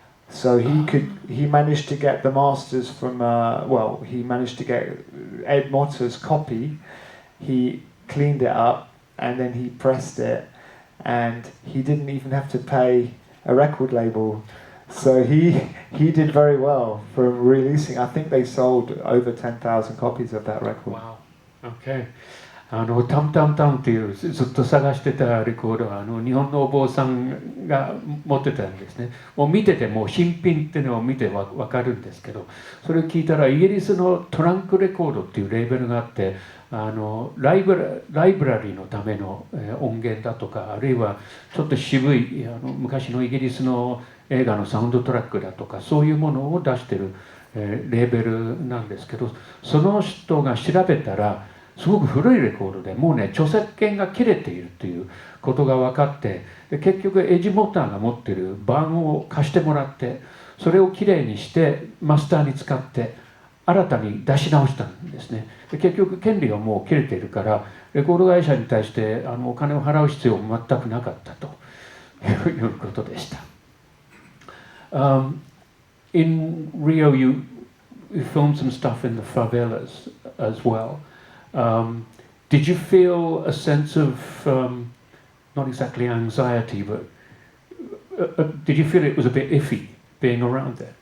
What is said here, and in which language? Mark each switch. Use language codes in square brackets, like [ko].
[en] So he managed to get the masters from, he managed to get Ed Motto's copy. He cleaned it up and then he pressed it, and he didn't even have to pay a record label. So he did very well for releasing. I think they sold over 10,000 copies of that record. Wow. Okay. [ja] タムタムタムっていうずっと探してたレコードは日本のお坊さんが持ってたんですね。もう見ててもう新品っていうのを見てわかるんですけど、それを聞いたらイギリスのトランクレコードっていうレーベルがあって、ライブラリーのための音源だとか、あるいはちょっと渋い昔のイギリスの映画のサウンドトラックだとか、そういうものを出してるレーベルなんですけど、その人が調べたらすごく古いレコードでもうね著作権が切れているということが分かって、結局エッジモーターが持ってる版を貸してもらって、それをきれいにしてマスターに使って新たに出し直したんですね。で結局権利がもう切れているからレコード会社に対してお金を払う必要も全くなかったということでした。 [en] In Rio, you filmed some stuff in the favelas as well. Did you feel a sense of, not exactly anxiety, but did you feel it was a bit iffy being around there?